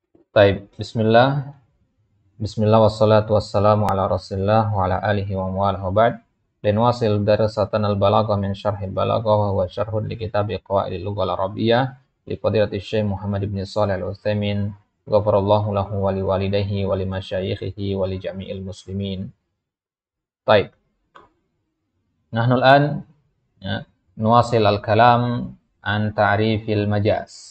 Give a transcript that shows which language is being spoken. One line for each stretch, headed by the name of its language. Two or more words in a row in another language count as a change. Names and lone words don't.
Arabic: طيب، بسم الله. بسم الله والصلاة والسلام على رسول الله وعلى آله ومن والاه وبعد. لنواصل دراسة البلاغة من شرح البلاغة وهو شرح لكتاب قواعد اللغة العربية لفضيلة الشيخ محمد بن صالح العثيمين غفر الله له ولوالديه ولمشايخه ولجميع المسلمين. طيب. نحن الآن نواصل الكلام عن تعريف المجاز.